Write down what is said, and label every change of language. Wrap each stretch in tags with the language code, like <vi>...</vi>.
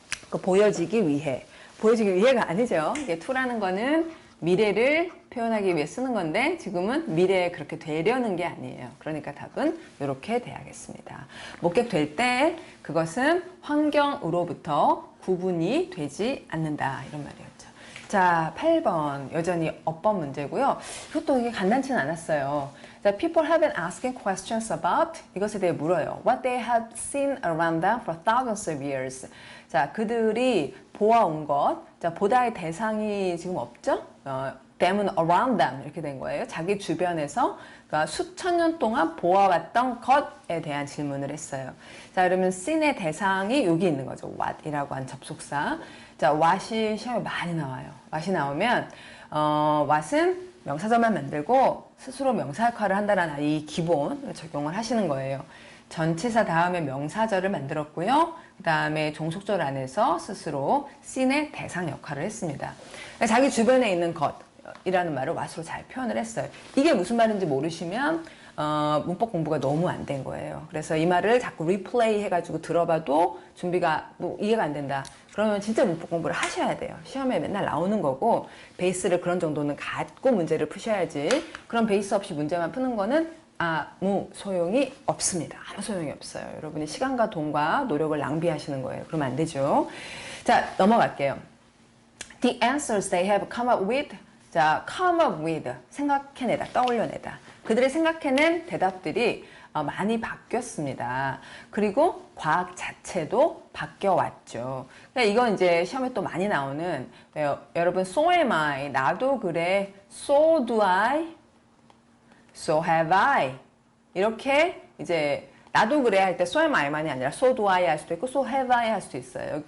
<ko>그 보여지기 위해. 보여지기 위해가 아니죠. 이게 to라는 거는 미래를 표현하기 위해 쓰는 건데 지금은 미래에 그렇게 되려는 게 아니에요. 그러니까 답은 이렇게 돼야겠습니다. 목격될 때 그것은 환경으로부터 구분이 되지 않는다. 이런 말이었죠. 자, 8번 여전히 어법 문제고요. 이것도 이게 간단치는 않았어요.</ko> <en>자, people have been asking questions about</en> <ko>이것에 대해 물어요.</ko> <en>What they have seen around them for thousands of years.</en> <ko>자, 그들이 보아온 것. 자, 보다의 대상이 지금 없죠? them은 around them 이렇게 된 거예요. 자기 주변에서 그러니까 수천 년 동안 보아왔던 것에 대한 질문을 했어요. 자, 그러면 seen의 대상이 여기 있는 거죠. what이라고 한 접속사. 자, what이 시험에 많이 나와요. what이 나오면 what은 명사절만 만들고 스스로 명사 역할을 한다는 이 기본을 적용을 하시는 거예요. 전치사 다음에 명사절을 만들었고요. 그 다음에 종속절 안에서 스스로 seen의 대상 역할을 했습니다. 자기 주변에 있는 것이라는 말을 what으로 잘 표현을 했어요. 이게 무슨 말인지 모르시면 문법 공부가 너무 안 된 거예요. 그래서 이 말을 자꾸 리플레이 해가지고 들어봐도 준비가 뭐 이해가 안 된다. 그러면 진짜 문법 공부를 하셔야 돼요. 시험에 맨날 나오는 거고 베이스를 그런 정도는 갖고 문제를 푸셔야지. 그런 베이스 없이 문제만 푸는 거는 아무 소용이 없습니다. 아무 소용이 없어요. 여러분이 시간과 돈과 노력을 낭비하시는 거예요. 그러면 안 되죠. 자, 넘어갈게요.</ko> <en>The answers they have come up with.</en> <ko>자, come up with. 생각해내다, 떠올려내다. 그들이 생각해낸 대답들이 많이 바뀌었습니다. 그리고 과학 자체도 바뀌어왔죠. 그러니까 이건 이제 시험에 또 많이 나오는 여러분</ko> <en>so am I,</en> <ko>나도 그래,</ko> <en>so do I, so have I</en> <ko>이렇게 이제 나도 그래 할 때 so am I만이 아니라</ko> <en>so do I</en> <ko>할 수도 있고</ko> <en>so have I</en> <ko>할 수도 있어요.</ko>